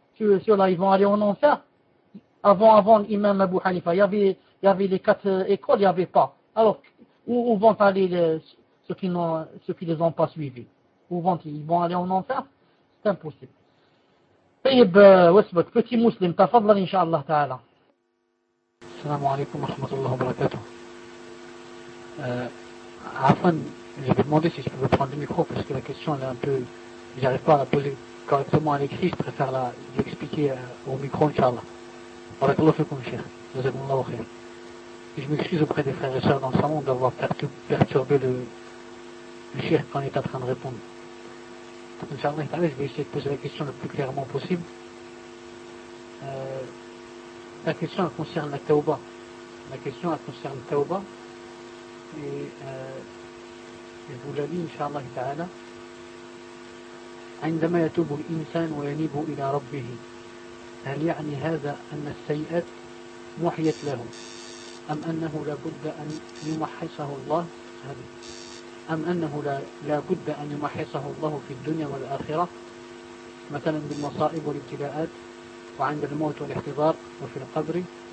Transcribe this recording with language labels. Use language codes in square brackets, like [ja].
[fr] Ceux-là, ils vont aller en enfer. Avant l'imam Abu Hanifa, il y avait les quatre écoles, il n'y avait pas. Alors, où vont aller ceux qui ne les ont pas suivis? Où vont-ils? Ils vont aller en enfer? C'est impossible. [ar] طيب, وسبك, [fr] petit musulman, [ar] ta fadla, inshallah ta'ala. السلام عليكم ورحمة الله وبركاته. عفوا, [fr] j'avais demandé si je pouvais prendre le micro parce que la question est un peu, j'arrive pas à la poser correctement à l'écrit, je préfère l'expliquer au micro, inshallah. [ar] بارك الله فيكم شيخ, جزاكم الله خير. [fr] Je m'excuse auprès des frères et sœurs dans le salon d'avoir perturbé le chef quand il est en train de répondre. Inch'Allah, je vais essayer de poser la question le plus clairement possible. La question elle concerne la Taouba. Et je vous l'ai dit, Inch'Allah, ta'ala. [ar] عندما يتوب الإنسان وينيب إلى ربه هل يعني هذا أن السيئات محيت له أم أنه لابد أن يمحصه الله أم أنه لابد أن يمحصه الله في الدنيا والآخرة مثلا بالمصائب والابتلاءات وعند الموت والاحتضار وفي القبر